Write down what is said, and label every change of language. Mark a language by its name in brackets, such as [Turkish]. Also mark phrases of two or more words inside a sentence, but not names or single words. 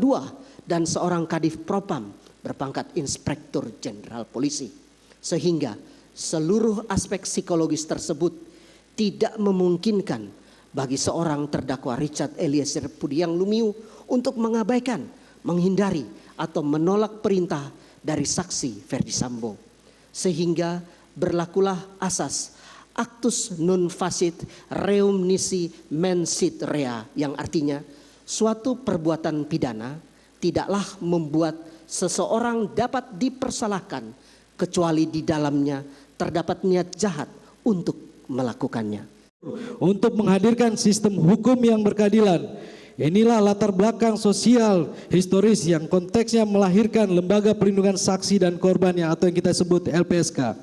[Indonesian] 2 dan seorang Kadif Propam berpangkat Inspektur Jenderal Polisi, sehingga seluruh aspek psikologis tersebut tidak memungkinkan bagi seorang terdakwa Richard Eliezer Pudiang Lumiu untuk mengabaikan, menghindari atau menolak perintah dari saksi Ferdi Sambo, sehingga berlakulah asas [Latin] actus non facit reum nisi mensit rea, [Indonesian] yang artinya suatu perbuatan pidana tidaklah membuat seseorang dapat dipersalahkan kecuali di dalamnya terdapat niat jahat untuk melakukannya. Untuk menghadirkan sistem hukum yang berkeadilan, inilah latar belakang sosial historis yang konteksnya melahirkan Lembaga Perlindungan Saksi dan Korban atau yang kita sebut LPSK.